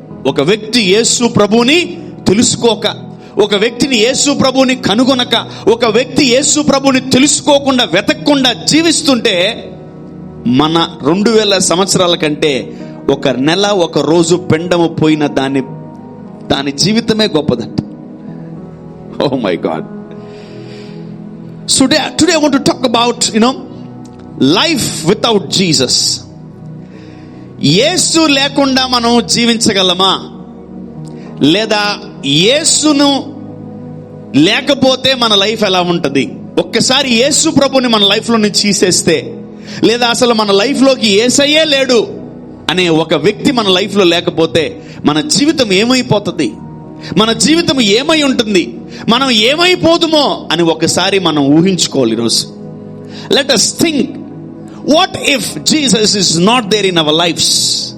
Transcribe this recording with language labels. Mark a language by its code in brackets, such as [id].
[te] ఒక వ్యక్తి యేసు ప్రభుని తెలుసుకోక, ఒక వ్యక్తిని యేసు ప్రభుని కనుగొనక, ఒక వ్యక్తి యేసు ప్రభుని తెలుసుకోకుండా వెతకకుండా జీవిస్తుంటే మన 2000 సంవత్సరాల కంటే ఒక నెల ఒక రోజు పిండము పోయిన దాని జీవితమే గొప్పదంట. [en] Oh my God. So today I want to talk about, life without Jesus. [te] యేసు లేకుండా మనం జీవించగలమా? లేదా యేసును లేకపోతే మన లైఫ్ ఎలా ఉంటది? ఒక్కసారి యేసు ప్రభుని మన లైఫ్ లో నుంచి తీసేస్తే, లేదా అసలు మన లైఫ్ లోకి యేసయ్యే లేడు అనే ఒక వ్యక్తి మన లైఫ్ లో లేకపోతే మన జీవితం ఏమైపోతుంది? మన జీవితం ఏమై ఉంటుంది? మనం ఏమైపోదుమో అని ఒకసారి మనం ఊహించుకోవాలి. [en] ఈరోజు let us think, what if Jesus is not there in our lives?